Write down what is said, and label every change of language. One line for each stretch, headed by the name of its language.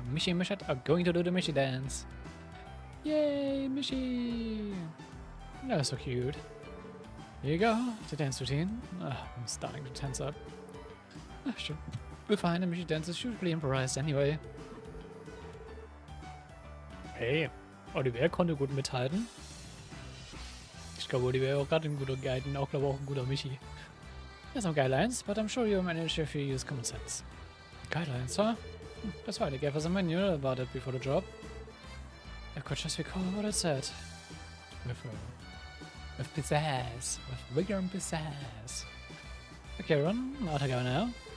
English: Mishi and Mishat are going to do the Mishi dance. Yay, Mishi! That was so cute. Here you go, the dance routine. I'm starting to tense up. Should be fine, the Mishi dance is usually improvised anyway.
German: Hey, Oliver konnte gut mithalten. Ich glaube, Oliver auch gerade ein guter Guide und auch, glaube ich, auch ein guter Michi.
English: There's some guidelines, but I'm sure you'll manage if you use common sense. Guidelines, huh? That's why they gave us a manual about it before the job. I could just recall what it said. With pizzazz. With vigor and pizzazz. Okay, run. Out I go now.